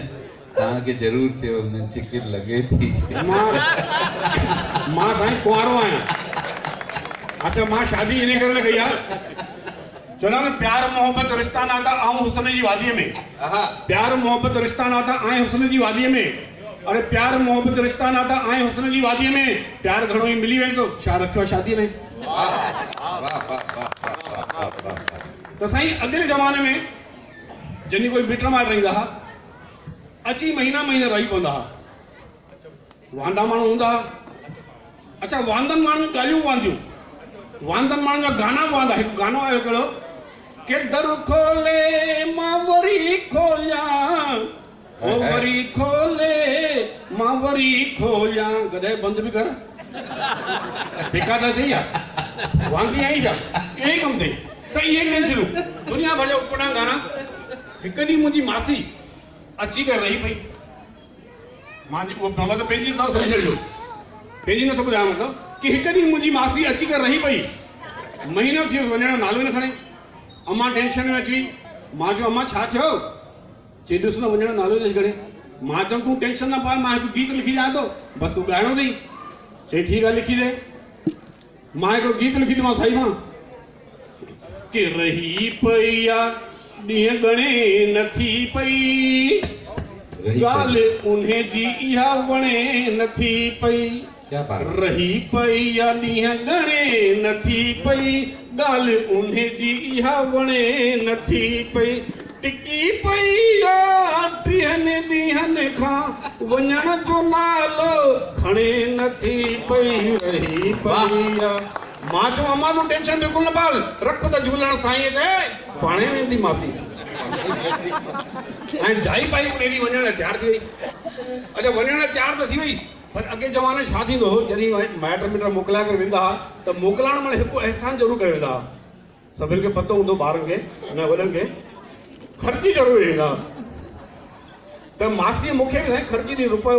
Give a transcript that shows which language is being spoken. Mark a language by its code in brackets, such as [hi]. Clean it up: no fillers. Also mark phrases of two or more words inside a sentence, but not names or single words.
[sd] तव्हांखे ज़रूरु चयो चिकिर लॻे थी मां साईं कुंवारो आहियां। अच्छा मां शादी इन करे न कई आहे चवंदा न प्यार मोहब्बत रिश्ता नाता ऐं हुस्न जी वादीअ में प्यार मोहब्बत रिश्ता नाता ऐं हुस्न जी वादीअ में अरे प्यार मोहब्बत रिश्ता नाता ऐं हुस्न जी वादीअ में प्यार घणो ई मिली वेंदो छा रखियो आहे शादीअ में। त साईं अॻिले ज़माने में जॾहिं कोई मिट माइट रहंदा हुआ अची महीना रही पवंदा हुआ वांदा माण्हू हूंदा हुआ। अच्छा वांदनि माण्हुनि ॻाल्हियूं वांदियूं वांदनि माण्हुनि जा गाना वांदा हिकु गानो आयो हिकिड़ो के दर खोले मां वरी खोलियां ओ वरी खोले मां वरी खोलियां कॾहिं बंदि बि कर बेकार था चई आहे वांदी आई छा इहो ई कमु अथई त इहे टेंशनूं दुनिया भर जा उपड़ा गाना। हिकु ॾींहुं मुंहिंजी मासी अची करे रही पई मां उहो त पंहिंजी नथो सम्झी छॾियो पंहिंजी नथो ॿुधायां मतिलबु कि हिकु ॾींहुं मुंहिंजी मासी अची करे रही पई महीनो थी वियो वञण नालो न खणे अम्मा टेंशन में अची मां चयो अम्मा छा थियो चई ॾिस न वञण नालो न खणे। मां चयमि तूं टेंशन न पाल, मां हिकु गीत लिखी ॾियां थो, बसि तूं ॻाइणो अथई। चई ठीकु आहे लिखी ॾे। मां हिकिड़ो गीत लिखी ॾिमांसि साईं मां कि रही पई आहे ॾींहं घणे नथी पई, ॻाल्हि उन्हे जी इहा वणे नथी पई। [hi] क्या बात। [sd] रही पई आहे ॾींहं घणे नथी पई, ॻाल्हि उन्हे जी इहा वणे नथी पई। टिकी पई आहे 3 ॾींहंनि खां वञण जो नालो खणे नथी पई, रही पई आहे। मां चयो अम्मा तूं टेंशन बिल्कुलु न पाल, रख त झूलण साईं ते पाणे वेंदी मासी। ऐं जाई पाई उन ॾींहुं वञण लाइ तयारु थी वई। अच्छा वञण लाइ तयारु त थी वई, पर अॻे ज़माने छा थींदो हो, जॾहिं माइट मिट मोकिलाए करे वेंदा हुआ त मोकिलाइण महिल हिकु अहसान ज़रूरु करे वेंदा हुआ। सभिनि खे पतो हूंदो ॿारनि खे न वॾनि खे, ख़र्ची ज़रूरु वेंदा हुआ। त मासीअ मूंखे बि साईं ख़र्ची ॾिनी रुपयो।